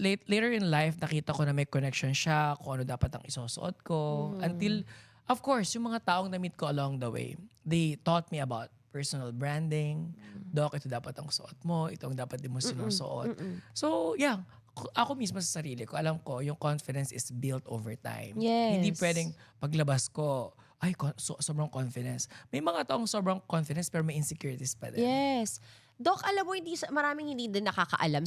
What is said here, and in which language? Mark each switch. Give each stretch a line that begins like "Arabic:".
Filipino: Later in life, nakita ko na may connection siya, kung ano dapat ang isusuot ko.
English: Until, of course,
Filipino: yung mga taong na-meet ko
English: along the way, they taught me about personal branding.
Filipino: Doc, ito dapat ang suot mo, ito ang dapat din mo sinusuot. So, yeah, ako mismo sa sarili ko, alam ko, yung
English: confidence is built over time. Yes.
Filipino: Hindi pwedeng paglabas ko, ay, sobrang confidence. May mga taong sobrang confidence pero may insecurities pa din. Yes. Doc, alam mo, maraming hindi din nakakaalam.